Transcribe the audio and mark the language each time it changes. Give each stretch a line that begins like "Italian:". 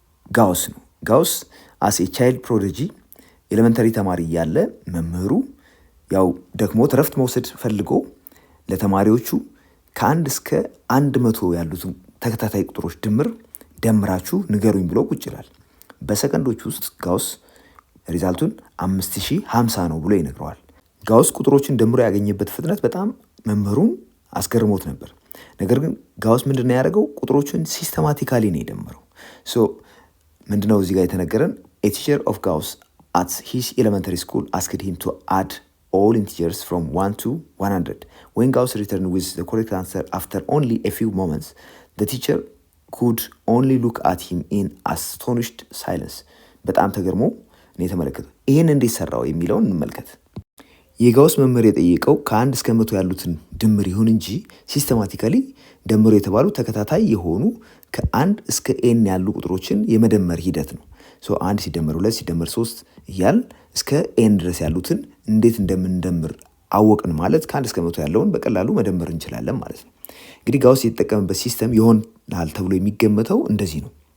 Amharic: ጋውስ ነው። ጋውስ
English: አስ ኤ ቻይልድ ፕሮዲጂ
Amharic: ኤሌመንተሪ ተማሪ እያለ መምህሩ ያው ደክሞት እረፍት መውሰድ ፈልጎ ለተማሪዎቹ ከ1 እስከ 100 ያሉትን ተከታታይ ቁጥሮች ድምር ደምራችሁ ንገሩኝ ብሎ ቁጭ ይላል። በሰከንዶች ውስጥ ጋውስ ሪዛልቱን 5050 ነው ብሎ ይነግረዋል። ጋውስ ቁጥሮችን ደምሮ ያገኘበት ፍጥነት በጣም መምህሩን አስገርሞት ነበር። ነገር ግን ጋውስ ምንድነው ያደረገው? ቁጥሮቹን ሲስተማቲካሊ ነው የደመረው። ሶ ምንድነው እዚህ ጋር የተነገረን?
English: a teacher of Gauss at his elementary school asked him to add all integers from 1 to 100. When Gauss returned with the correct answer after only a few moments, the teacher could only look at him in astonished silence.
Amharic: በጣም ተገርሞ እኔ ተመለከተ። ይሄን እንዴት ሰራው የሚለውን እንመልከት። የጋውስ መምህር የጠየቀው ከ1 እስከ 100 ያሉትን ድምር ይሁን እንጂ ሲስተማቲካሊ ደምሮ የተባሉ ተከታታይ የሆኑ ከ1 እስከ ኤን ያሉ ቁጥሮችን የመደመር ሂደት ነው። ሶ 1 ሲደመር 2 ሲደመር 3 እያል እስከ ኤን ድረስ ያሉትን እንዴት እንደምንደምር አወቅን ማለት ከ1 እስከ 100 ያለውን በቀላሉ መደመር እንችላለን ማለት ነው። እንግዲህ ጋውስ የተጠቀመበት ሲስተም ይሆናል ተብሎ የሚገመተው እንደዚህ ነው።